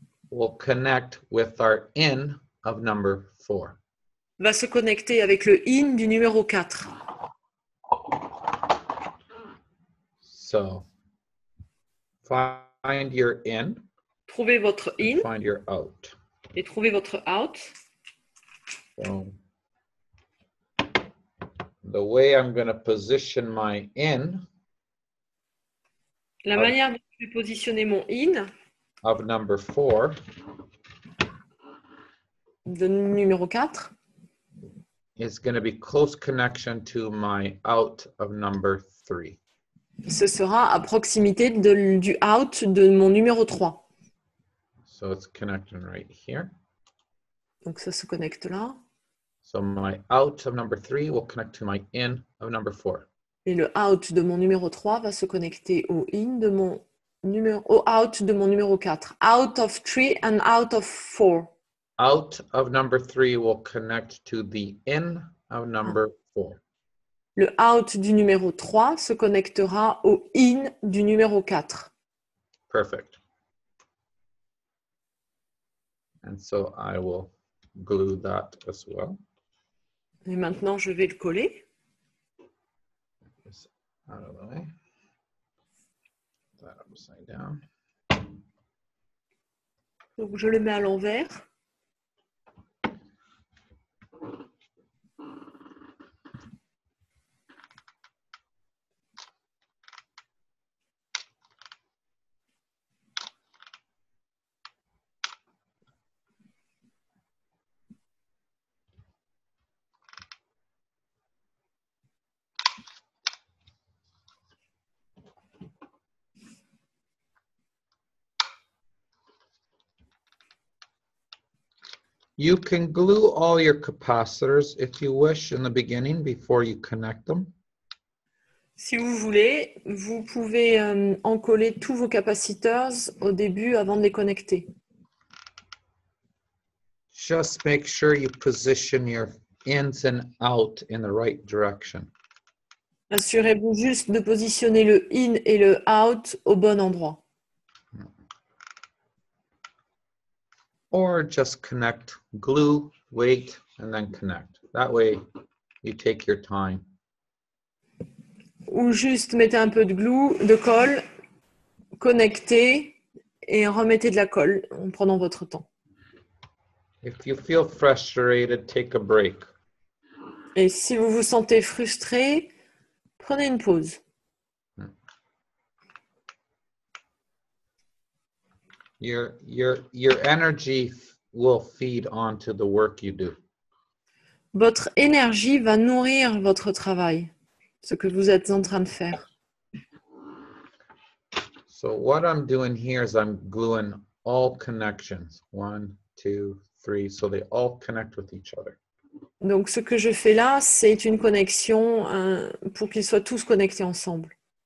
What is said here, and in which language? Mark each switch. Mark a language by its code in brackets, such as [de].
[en] will connect with our in of number 4. [fr] va se connecter avec le in du numéro 4. [en] So find your in, [fr] Trouvez votre in [en] and find your out. [fr] et trouvez votre out. [en] So the way I'm going to position my in [fr] La manière dont je vais positionner mon in [en] of number 4 [fr] de numéro 4 [en] is going to be close connection to my out of number 3. [fr] ce sera à proximité du out de mon numéro 3. [en] So it's connecting right here. [fr] Donc ça se connecte là. [en] So my out of number 3 will connect to my in of number 4. [fr] Et le out de mon numéro 3 va se connecter au in de mon au out de mon numéro 4. [en] Out of 3 and out of 4. Out of number 3 will connect to the in of number 4. [fr] Le out du numéro 3 se connectera au in du numéro 4. [en] Perfect. And so I will glue that as well. [fr] Et maintenant, je vais le coller. [en] This out of the way. That upside down. [fr] Donc, je le mets à l'envers. [en] You can glue all your capacitors if you wish in the beginning before you connect them. [fr] Si vous voulez, vous pouvez encoller tous vos capaciteurs au début avant de les connecter. [en] Just make sure you position your ins and out in the right direction. [fr] Assurez-vous juste de positionner le in et le out au bon endroit. [en] Or just connect, glue, wait, and then connect. That way you take your time. [fr] Ou juste mettez un peu de glue, de colle, connectez et remettez de la colle en prenant votre temps. [en] If you feel frustrated, take a break. [fr] Et si vous vous sentez frustré, prenez une pause. [en] Your energy will feed onto the work you do. [fr] Votre énergie va nourrir votre travail, ce que vous êtes en train de faire. [en] So what I'm doing here is I'm gluing all connections. 1, 2, 3, so they all connect with each other. [fr] Donc, ce que je fais là, c'est une connexion pour qu'ils soient tous connectés ensemble.